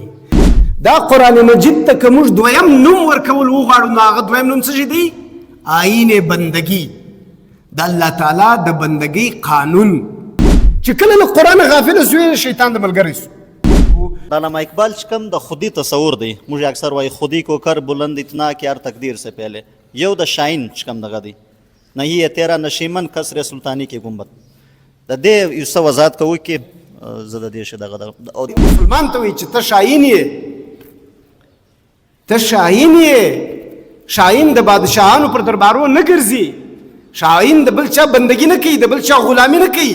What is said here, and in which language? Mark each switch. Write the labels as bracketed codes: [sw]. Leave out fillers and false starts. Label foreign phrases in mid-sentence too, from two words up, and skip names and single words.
[ps] دا قرآن مجید ته که موږ دویم نوم ورکول وغواړو نو هغه دویم نوم څه شي دی؟ آیین بندګي، د الله تعالی د بندګۍ قانون. چې کله له قرآن غافل سوی شیطان د ملګری سو. علامہ اقبال چې کوم د خودی تصور دی، موږ اکثر وایي [ur] خودی کو کر بلند اتنا کہ ہر تقدیر سے پہلے، [ps] یو د شاهین چې کوم دغه دی، [ur] نہیں ہے تیرا نشیمن کسر سلطانی کی گنبد. [ps] د دې یو څه وضاحت کوو کې زه د دې شه دغه مسلمان ته وایي چې ته شاهین یې، ته شاهین یې. شاهین د بادشاهانو پر دربارو نه ګرځي، شاهین د بل چا بندګي نه کوي، د بل چا غلامي نه کوي.